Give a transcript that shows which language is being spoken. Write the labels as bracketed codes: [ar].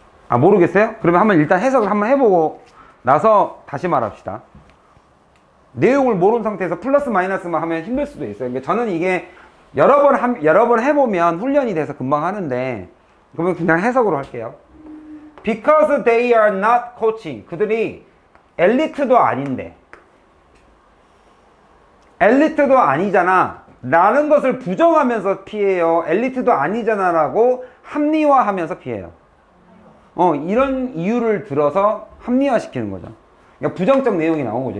[ko] 아, 모르겠어요? 그러면 한번 일단 해석을 한번 해보고 나서 다시 말합시다. 내용을 모르는 상태에서 플러스 마이너스만 하면 힘들 수도 있어요. 그러니까 저는 이게 여러 번 해보면 훈련이 돼서 금방 하는데, 그러면 그냥 해석으로 할게요. [en] Because they are not coaching. [ko] 그들이 엘리트도 아닌데, 엘리트도 아니잖아 라는 것을 부정하면서 피해요. 엘리트도 아니잖아 라고 합리화하면서 피해요. 이런 이유를 들어서 합리화시키는 거죠. 그러니까 부정적 내용이 나온 거죠.